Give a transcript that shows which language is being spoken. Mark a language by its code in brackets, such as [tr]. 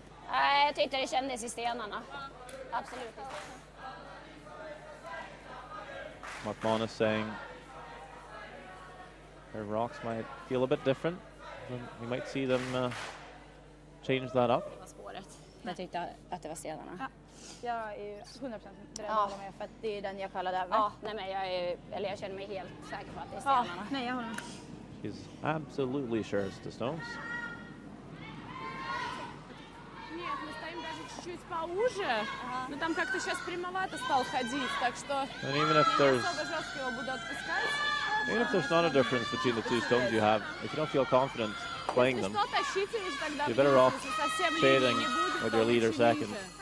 [sv] Nej, jag tyckte det kändes i stenarna. Absolut. [en] McManus saying her rocks might feel a bit different. We might see them change that up. [sv] Jag tyckte att det var stenarna. Ja. Jag är ju 100% beredd att hålla med för att det är den jag kallade över. Ja, nej men jag känner mig helt säker på att det är stenarna. Ja, nej jag håller med. [en] She's absolutely sure it's the stones. [ru] Нет, мы стоим даже чуть-чуть поуже, но там как-то сейчас прямовато стал ходить, так что [en] And even if [ru] не особо жестко его буду отпускать. [en] Even if there's not a difference between the 2 stones you have, if you don't feel confident playing them, you're better off shading with your leader second.